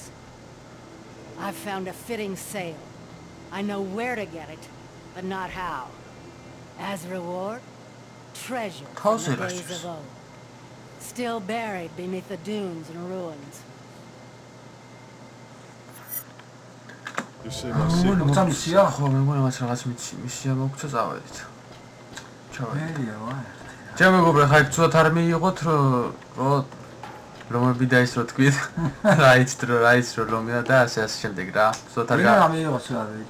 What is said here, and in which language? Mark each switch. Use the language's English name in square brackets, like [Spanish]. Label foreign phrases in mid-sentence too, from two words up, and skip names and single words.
[English] I've found a fitting sail. I know where to get it, but not how. As reward, treasure from the days of old, still buried beneath the dunes and ruins. You see my secret? [Georgian] მოგწამისია? ხო, მე მგონი მას რაღაც მისია მოგცა წავედით. ჩავედით. ეიავა. ჩემ მეგობრებო, ხაი ცუდად არ მიიღოთ, რომ ლომები და ის რო თქვით. რა იცით რომ ლომია და ასე შემდეგ რა. ცუდად არ რა მიიღოს რა ვიცი.